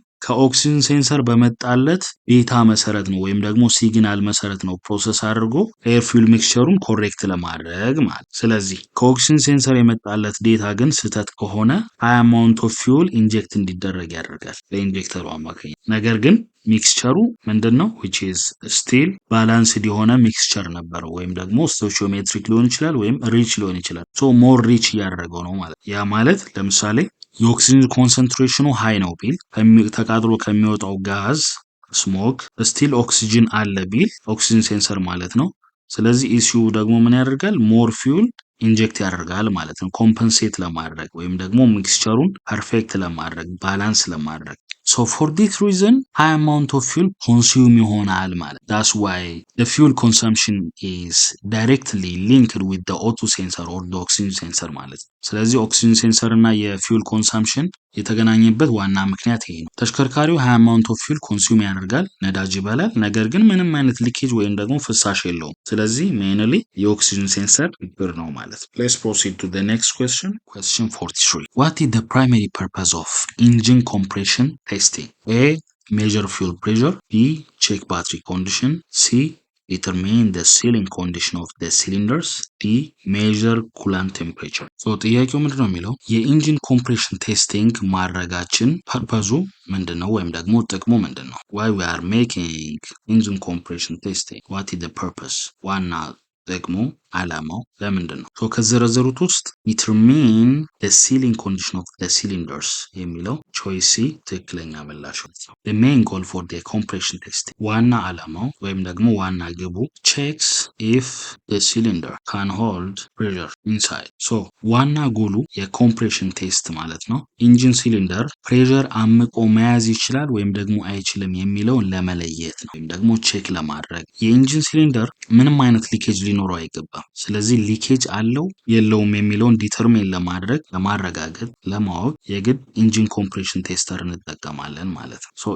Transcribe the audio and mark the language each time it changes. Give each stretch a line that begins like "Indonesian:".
Amharic: ከኦክሲጅን ሴንሰር በመጣለት ዴታ መሰረት ነው ወይም ደግሞ ሲግናል መሰረት ነው ፕሮሰስ አድርጎ ኤር ፊውል ሚክስቸሩን ኮሬክት ለማድረግ ማለት። ስለዚህ ከኦክሲጅን ሴንሰር የመጣለት ዴታ ግን ስህተት ከሆነ ሃይ አማውንት ኦፍ ፊውል ኢንጀክት እንዲደረግ ያደርጋል በኢንጀክተሩ አማካኝ። ነገር ግን ሚክስቸሩ ምንድነው which is still ባላንስድ የሆነ ሚክስቸር ነበረው ወይም ደግሞ ስቶቺዮሜትሪክ ሊሆን ይችላል ወይም ሪች ሊሆን ይችላል። ሶ ሞር ሪች እያደረገው ነው ማለት። ያ ማለት ለምሳሌ የኦክሲጅን ኮንሰንትሬሽኑ ሃይ ነው ቢል ተቃጥሎ ከሚወጣው ጋዝ ስሞክ ስቲል ኦክሲጅን አለ ቢል ኦክሲጅን ሴንሰር ማለት ነው። ስለዚህ ኢሲዩ ደግሞ ምን ያደርጋል? ሞር ፊውል ኢንጀክት ያደርጋል ማለት ነው ኮምፐንሴት ለማድረግ ወይም ደግሞ ሚክስቸሩን ፐርፌክት ለማድረግ ባላንስ ለማድረግ።
English: so for this reason high amount of fuel consume
Amharic: ይሆናል ማለት።
English: that's why the fuel consumption is directly linked with the O2 sensor or the oxygen sensor
Amharic: ማለት ነው። ስለዚህ ኦክሲጅን ሴንሰር እና የፊውል ኮንሳምፕሽን የተገናኘበት ዋና ምክንያት ይሄ ነው። ተሽከርካሪው
English: high amount of fuel consume
Amharic: ያደርጋል፣ ነዳጅ ይበላል፣ ነገር ግን ምንም አይነት ሊኬጅ ወይም ደግሞ ፍሳሽ የለውም። ስለዚህ ሜይንሊ የኦክሲጅን ሴንሰር ችግር ነው ማለት ነው።
English: let's proceed to the next question 43 what is the primary purpose of engine compression testing? A measure fuel pressure, B check battery condition, C determine the sealing condition of the cylinders. D measure coolant temperature.
Amharic: ጥያቄው ምንድን ነው የሚለው የኢንጂን ኮምፕሬሽን ቴስቲንግ ማድረጋችን ፐርፐዙ ምንድን ነው ወይም ደግሞ ጥቅሙ ምንድን ነው?
English: why we are making engine compression testing, what is the purpose?
Amharic: ዋና ጥቅሙ ዓላማው ለምንድን ነው? ከዘረዘሩት ውስጥ
English: determine the sealing condition of the cylinders
Amharic: የሚለው ቾይስ ሲ ትክክለኛ ምላሽ ነው።
English: the main goal for the compression testing
Amharic: ዋና ዓላማው ወይም ደግሞ ዋና ግቡ
English: checks if the cylinder can hold pressure inside.
Amharic: ዋና ጎሉ የኮምፕሬሽን ቴስት ማለት ነው ኢንጂን ሲሊንደር ፕሬሸር አምቆ መያዝ ይችላል ወይም ደግሞ አይችልም የሚለውን ለመለየት ነው ወይም ደግሞ ቼክ ለማድረግ። የኢንጂን ሲሊንደር ምንም አይነት ሊኬጅ ሊኖረው አይገባም። ስለዚህ ሊኬጅ አለው የለውም የሚለውን ዲተርሚን ለማድረግ ለማረጋገጥ ለማወቅ የግድ ኢንጂን ኮምፕሬሽን ቴስተር እንጠቀማለን ማለት ነው።